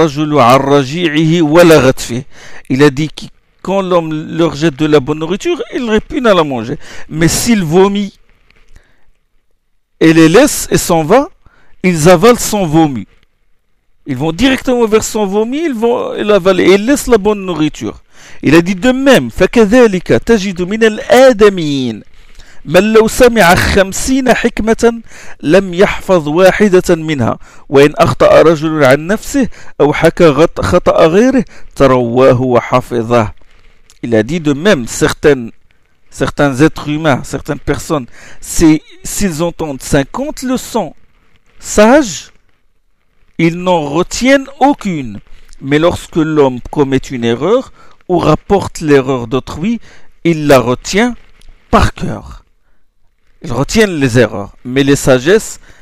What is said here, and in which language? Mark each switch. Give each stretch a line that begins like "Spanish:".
French: Il a dit que quand l'homme leur jette de la bonne nourriture, ils répugnent à la manger. Mais s'il vomit et les laisse et s'en va, ils avalent son vomi. Ils vont directement vers son vomi, ils vont l'avaler et ils laissent la bonne nourriture. Il a dit de même,
Arabic: فَكَذَلِكَ تَجِدُ مِنَ الْآدَمِينَ من لو سمع 50 حكمة لم يحفظ واحدة منها وإن أخطأ رجل عن نفسه أو حكى خطأ غيره ترواه وحفظه.
French: Il a dit de même, certains êtres humains, certaines personnes, s'ils entendent 50 leçons sages, ils n'en retiennent aucune. Mais lorsque l'homme commet une erreur ou rapporte l'erreur d'autrui, il la retient par cœur. Ils retiennent les erreurs, mais les sagesses,